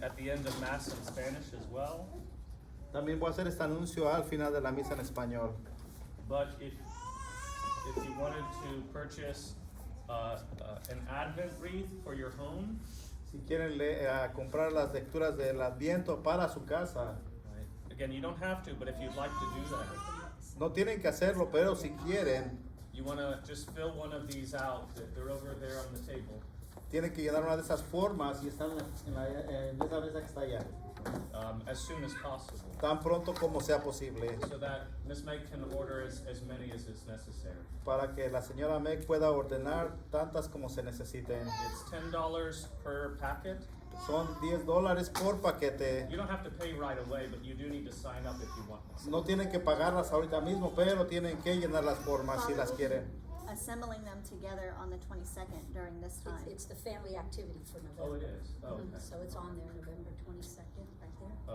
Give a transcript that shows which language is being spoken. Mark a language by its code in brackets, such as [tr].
[en] the end of Mass in Spanish as well. [es] También voy a hacer este anuncio al final de la misa en español. [en] But if you wanted to purchase an Advent wreath for your home, [es] Si quieren comprar las lecturas del Adviento para su casa, [en] right? Again, you don't have to, but if you'd like to do that, [es] no tienen que hacerlo, pero si quieren, [en] you want to just fill one of these out. They're over there on the table. [es] tienen que llenar una de esas formas y están en esa mesa que está allá, [en] As soon as possible, [es] tan pronto como sea posible, [en] so that Miss Meg can order as many as is necessary. [es] para que la señora Meg pueda ordenar tantas como se necesiten. [en] It's $10 per packet. [es] Son $10 por paquete. [en] You don't have to pay right away, but you do need to sign up if you want. [es] No tienen que pagarlas ahorita mismo, pero tienen que llenar las formas si las quieren. [en] Assembling them together on the 22nd during this time. It's the family activity for November. Oh, it is? Oh, Mhm. okay. So it's on there, November 22nd, right there.